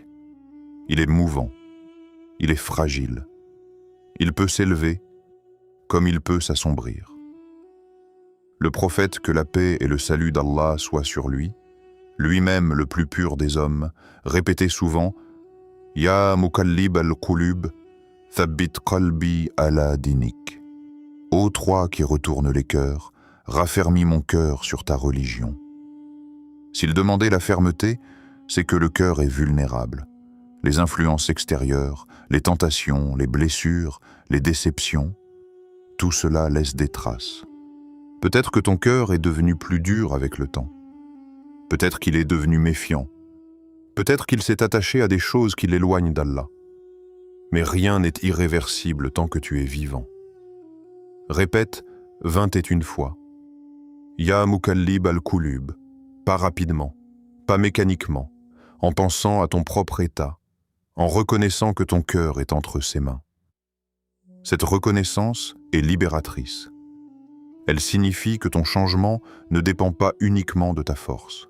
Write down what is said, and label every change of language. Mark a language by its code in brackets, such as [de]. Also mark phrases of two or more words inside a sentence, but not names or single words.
[fr] Il est mouvant. Il est fragile. Il peut s'élever comme il peut s'assombrir. Le prophète, que la paix et le salut d'Allah soient sur lui, lui-même le plus pur des hommes, répétait souvent « [ar] يا مقلب القلوب ثبت قلبي على دينك [fr] » Ô toi qui retournes les cœurs, raffermis mon cœur sur ta religion. S'il demandait la fermeté, c'est que le cœur est vulnérable. Les influences extérieures, les tentations, les blessures, les déceptions, tout cela laisse des traces. Peut-être que ton cœur est devenu plus dur avec le temps. Peut-être qu'il est devenu méfiant. Peut-être qu'il s'est attaché à des choses qui l'éloignent d'Allah. Mais rien n'est irréversible tant que tu es vivant. Répète 21 fois. [ar] يا مقلب القلوب, [fr] pas rapidement, pas mécaniquement, en pensant à ton propre état, en reconnaissant que ton cœur est entre ses mains. Cette reconnaissance est libératrice. Elle signifie que ton changement ne dépend pas uniquement de ta force.